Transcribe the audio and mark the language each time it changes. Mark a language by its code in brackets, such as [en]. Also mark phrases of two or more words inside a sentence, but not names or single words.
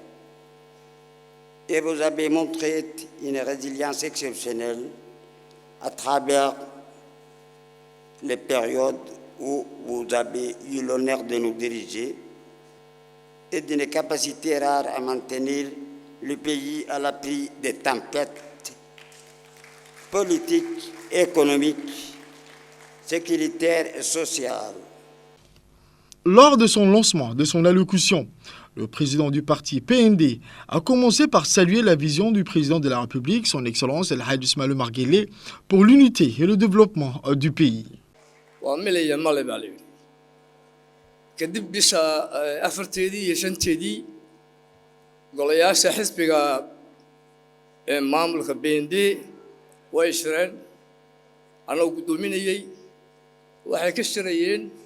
[fr] Et vous avez montré une résilience exceptionnelle à travers les périodes où vous avez eu l'honneur de nous diriger et d'une capacité rare à maintenir le pays à l'abri des tempêtes politiques, économiques, sécuritaires et sociales. Lors de son lancement, de son allocution, le président du parti PND a commencé par saluer la vision du président de la République, son Excellence El Hadj Ismaël Omar Guelleh, pour l'unité et le développement du pays. [so] kadib bisha afarteedii iyo shanteedii golayaasha xisbiga ee maamulka BND way shireen anoo gudoominayay waxay ka shirayeen